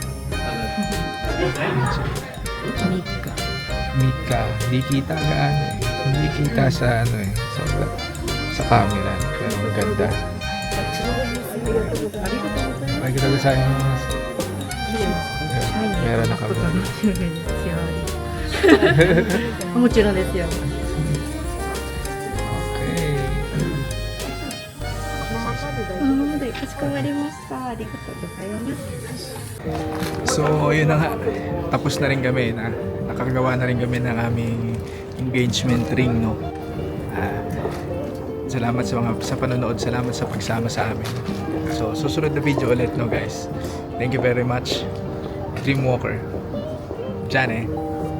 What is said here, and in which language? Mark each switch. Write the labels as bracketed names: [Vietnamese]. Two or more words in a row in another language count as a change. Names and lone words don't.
[Filipino] Mika. Mika. Hindi kita gaano eh. Hindi kita sa ano eh. Sa camera. Pero ang ganda. Pakita ko sa akin. Meron na kami. [Japanese] もちろんですよ。 [Filipino] Okay. [Japanese] このままでかしこまりました。ありがとうございます。 [Filipino] So, yun na nga. Tapos na rin kami na nakagawa na rin kami ng aming [English] engagement ring, [Filipino] no? Salamat sa panonood, salamat sa pagsama sa amin. So, susunod na video ulit, no guys. [English] Thank you very much. [Filipino] Dreamwalker. Diyan eh.